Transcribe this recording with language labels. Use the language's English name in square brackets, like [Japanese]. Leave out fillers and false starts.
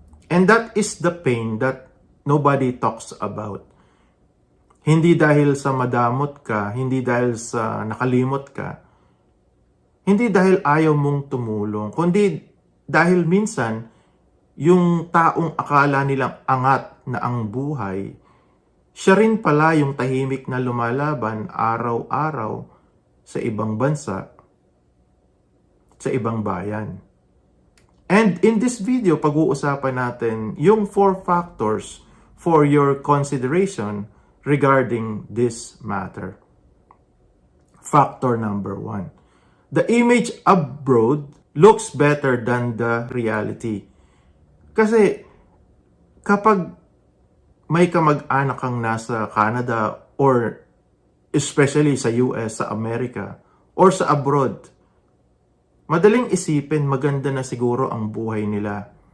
[English] And that is the pain that nobody talks about. [Filipino] Hindi dahil sa madamot ka, hindi dahil sa nakalimot ka, hindi dahil ayaw mong tumulong, kundi dahil minsan, yung taong akala nilang angat na ang buhay, siya rin pala yung tahimik na lumalaban araw-araw sa ibang bansa, sa ibang bayan. [English] And in this video, [Filipino] pag-uusapan natin yung [English] 4 factors for your consideration regarding this matter. Factor number 1. The image abroad looks better than the reality. [Filipino] Kasi kapag may kamag-anak kang nasa Canada or especially sa US, sa Amerika, or sa abroad, madaling isipin maganda na siguro ang buhay nila.